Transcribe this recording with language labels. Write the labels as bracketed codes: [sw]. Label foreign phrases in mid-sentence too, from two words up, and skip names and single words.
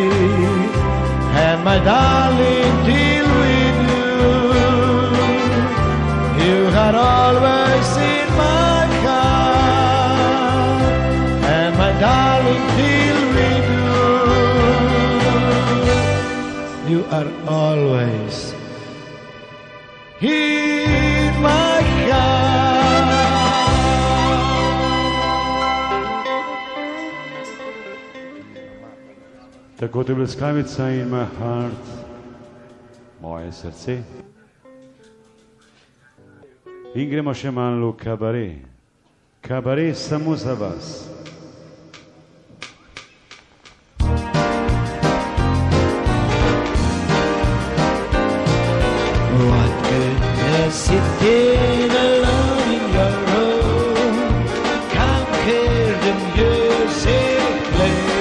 [en] And my darling, till we do, you are always in my heart. And my darling, till we do, you are always in my heart. [sl] Tako to je bleskavica [en] in my heart, [sl] moje srce. In gremo še malo v kabaret. Kabaret samo za vas. [en] What goodness sitting alone in your room, can't hear the music play.